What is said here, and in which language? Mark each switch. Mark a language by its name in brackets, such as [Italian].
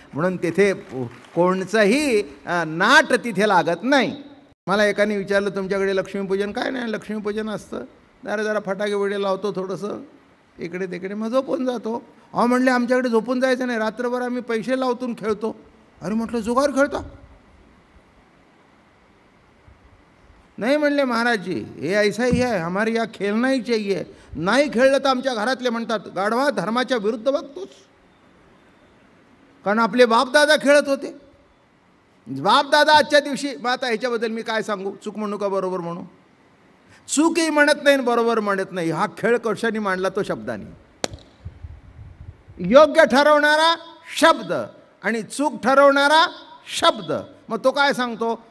[Marathi] म्हणून तिथे कोणचंही नाट तिथे लागत नाही. मला एकाने विचारलं तुमच्याकडे लक्ष्मीपूजन काय? नाही, लक्ष्मीपूजन असतं, जरा फटाके वडे लावतो, थोडंसं इकडे तिकडे, मग झोपून जातो. अहो म्हणले आमच्याकडे झोपून जायचं नाही, रात्रभर आम्ही पैसे लावतून खेळतो. अरे म्हटलं जुगार खेळता? [Hindi] नहीं म्हणले महाराज जी, ये ऐसा ही है, हमारे यहाँ खेलना ही चाहिए. [Marathi] नाही खेळलं तर आमच्या घरातले म्हणतात गाढवा धर्माच्या विरुद्ध बघतोस. कारण आपले बापदादा खेळत होते. बापदादा आजच्या दिवशी, मग आता ह्याच्याबद्दल मी काय सांगू? चूक म्हणू का बरोबर म्हणू? चूकही म्हणत नाही बरोबर म्हणत नाही. हा खेळ कशाने मांडला? तो शब्दाने. योग्य ठरवणारा शब्द आणि चूक ठरवणारा शब्द. मग तो काय सांगतो?